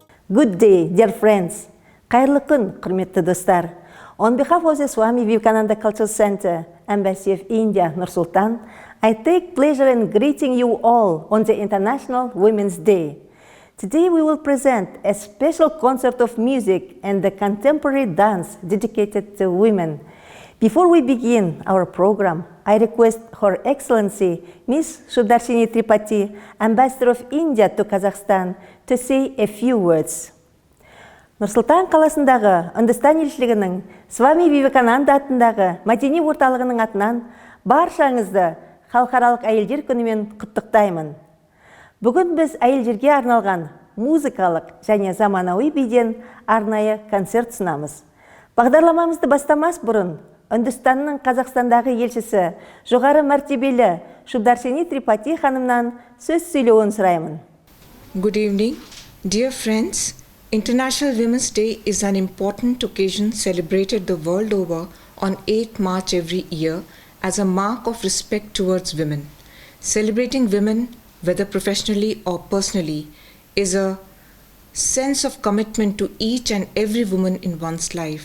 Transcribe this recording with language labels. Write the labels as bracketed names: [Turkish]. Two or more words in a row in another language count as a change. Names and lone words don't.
[English] Good day, dear friends. [Kazakh] Қайырлы күн, құрметті достар. [English] On behalf of the Swami Vivekананда Cultural Center, Embassy of India, Nur-Sultan, I take pleasure in greeting you all on the International Women's Day. Today we will present a special concert of music and the contemporary dance dedicated to women. Before we begin our program, I request Her Excellency Miss Sudarshini Tripathi, Ambassador of India to Kazakhstan, to say a few words. [Kazakh] Нұр-Сұлтан қаласындағы Үндістан елшілігінің Свами Вивекананда атындағы мәдени орталығының атынан баршаңызды Халықаралық әйелдер күнімен құттықтаймын. Бүгін біз әйелдерге арналған музыкалық және заманауи биден арнайы концерт ұсынамыз. Бағдарламамызды бастамас бұрын Үндістанның Қазақстандағы елшісі жоғары мәртебелі Sudarshini Tripathi ханымнан сөз сөйлеуін сұраймын. [English] Good evening, dear friends. International Women's Day is an important occasion celebrated the world over on 8th March every year as a mark of respect towards women. Celebrating women, whether professionally or personally, is a sense of commitment to each and every woman in one's life.